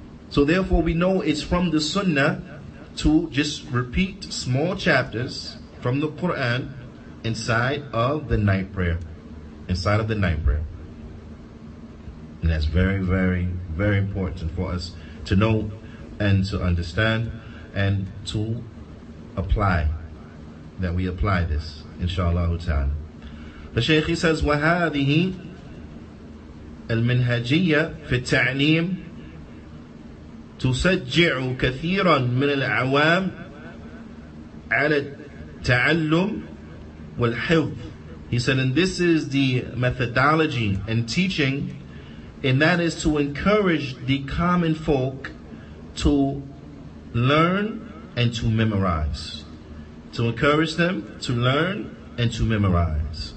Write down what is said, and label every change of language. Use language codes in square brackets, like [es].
[en] So therefore we know it's from the Sunnah to just repeat small chapters from the Qur'an inside of the night prayer. Inside of the night prayer. And that's very, very, very important for us to know and to understand and to apply. That we apply this, inshallah ta'ala. The Shaykh, he says, [ar] وَهَذِهِ الْمِنْهَجِيَّةِ فِي التَّعْلِيمِ تُسَجِّعُ كَثِيرًا مِنَ الْأَعْوَامِ عَلَى التَّعَلُّمِ وَالْحِفْظِ. [en] He said, and this is the methodology and teaching, and that is to encourage the common folk to learn and to memorize. To encourage them to learn and to memorize.